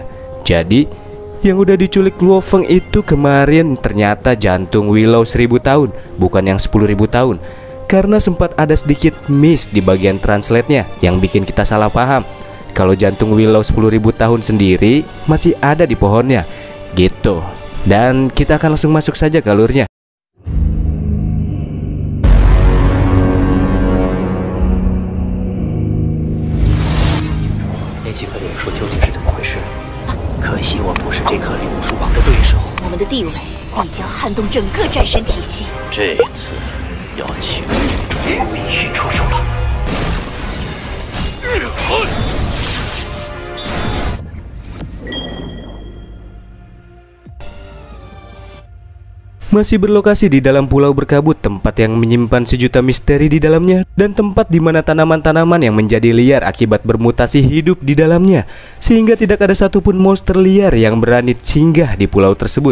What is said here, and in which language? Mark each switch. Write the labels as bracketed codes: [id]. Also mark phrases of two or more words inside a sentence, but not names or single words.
[id] Jadi yang udah diculik Lo Feng itu kemarin ternyata jantung Willow 1000 tahun, bukan yang 10.000 tahun. Karena sempat ada sedikit miss di bagian translate-nya yang bikin kita salah paham. Kalau jantung Willow 10.000 tahun sendiri masih ada di pohonnya gitu. Dan kita akan langsung masuk saja ke alurnya. [zh] 可惜我不是这棵柳树王的对手。我们的地位必将撼动整个战神体系。这次要请领主必须出手了。 [id] Masih berlokasi di dalam pulau berkabut, tempat yang menyimpan sejuta misteri di dalamnya, dan tempat di mana tanaman-tanaman yang menjadi liar akibat bermutasi hidup di dalamnya, sehingga tidak ada satupun monster liar yang berani singgah di pulau tersebut.